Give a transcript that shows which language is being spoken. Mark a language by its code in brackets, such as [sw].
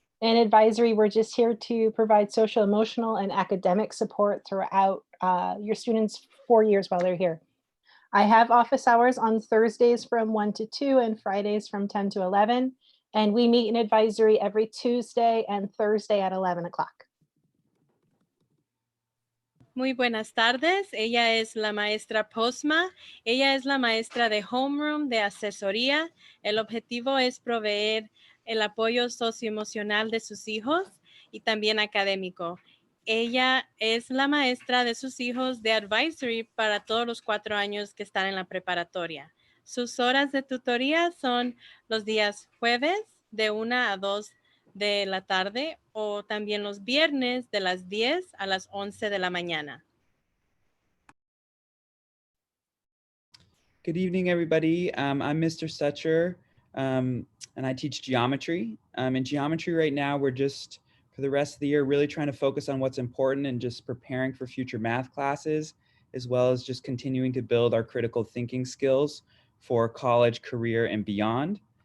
[en] In advisory, we're just here to provide social, emotional, and academic support throughout your students' 4 years while they're here. I have office hours on Thursdays from 1 to 2 and Fridays from 10 to 11. And we meet in advisory every Tuesday and Thursday at 11 o'clock. [es] Muy buenas tardes, ella es la maestra Postma, ella es la maestra de homeroom, de asesoría. El objetivo es proveer el apoyo socioemocional de sus hijos y también académico. Ella es la maestra de sus hijos de advisory para todos los 4 años que están en la preparatoria. Sus horas de tutoría son los días jueves de 1 a 2 de la tarde o también los viernes de las 10 a las 11 de la mañana. [en] Good evening, everybody. I'm Mr. Sutcher, and I teach geometry. In geometry right now, we're just, for the rest of the year, really trying to focus on what's important and just preparing for future math classes, as well as just continuing to build our critical thinking skills for college, career, and beyond.